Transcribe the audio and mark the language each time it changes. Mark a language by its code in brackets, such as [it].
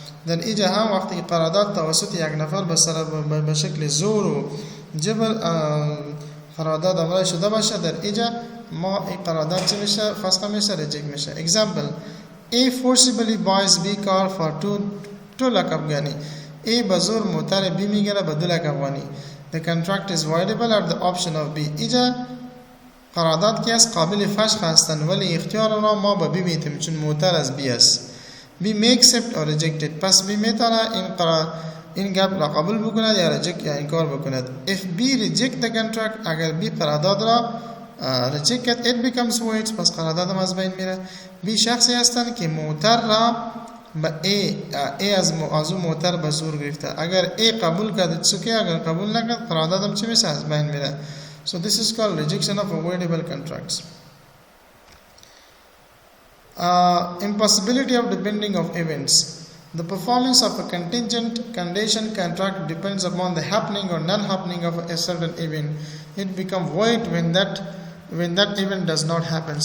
[fa] در اینجا هم وقتی که قرارداد توسط یک نفر به شکل زور و جبر قرارداد عمل شده باشه در اینجا ما این قرارداد چی میشه؟ فسخ میشه، ریجکت میشه. [en] Example: A forcibly buys B car for 2 lakh Afghani. [fa] A به زور موتر B میگیره به 2 لک افغانی. [en] The contract is voidable at the option of B. [fa] اینجا قرارداد که از قابل فسخ هستند ولی اختیار را ما به B میتیم چون موتر از B است. [en] B may accept or reject it. [fa] پس B میتونه این گپ را قبول بکند یا ریجکت یا انکار بکند. [en] If B reject the contract [fa] اگر B قرارداد را reject کرد [en] it becomes void. [fa] پس قرارداد از بین میره. B شخصی هستند که موتر را به A از موتر به زور گرفته. اگر A قبول کرد چوکی اگر قبول نکرد قرارداد چی میشه؟ از بین میره. [en] So this is called rejection of avoidable contracts. Impossibility of depending of events. The performance of a contingent condition contract depends upon the happening or non-happening of a certain event. It becomes void when that event does not happen.